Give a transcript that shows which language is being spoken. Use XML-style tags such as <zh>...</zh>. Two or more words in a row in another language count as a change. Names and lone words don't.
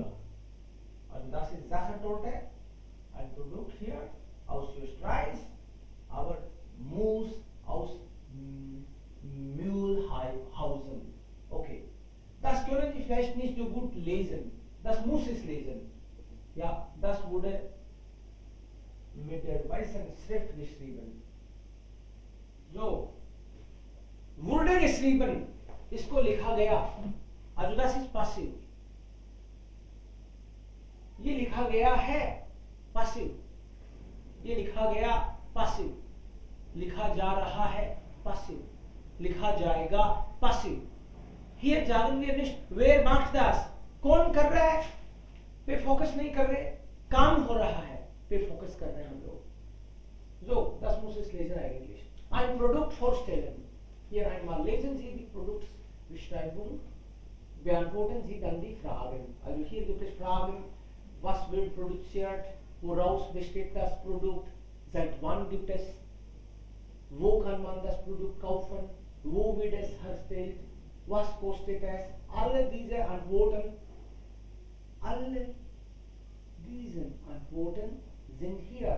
<de>Also das ist Sachertorte, ein Produkt hier aus Österreich, aber Mousse aus Mühlhausen. Okay. Das können Sie vielleicht nicht so gut lesen. Das muss es lesen. Ja, das wurde mit der weißen Schrift geschrieben. So. Wurde geschrieben.</de> <hi>इसको लिखा गया.</hi> <de>Also das ist passiv.</de> <hi>ये लिखा गया है passive. ये लिखा गया पासिव, लिखा जा रहा है पासिव, लिखा जाएगा पासिव। हियर जागरण</hi> <de>wir nicht, wer macht das?</de> <hi>कौन कर रहा है? पे फोकस नहीं कर रहे, काम हो रहा है, पे फोकस कर रहे हैं हम लोग।</hi> <de>So, das muss es lesen eigentlich. Ein Produkt vorstellen. Hier einmal lesen Sie die Produktbeschreibung, beantworten Sie dann die Fragen. Also hier gibt es Fragen, was wird produziert, woraus besteht das Produkt, seit wann gibt es, wo kann man das Produkt kaufen, wo wird es hergestellt, was kostet es, alle diese Antworten sind hier.</de>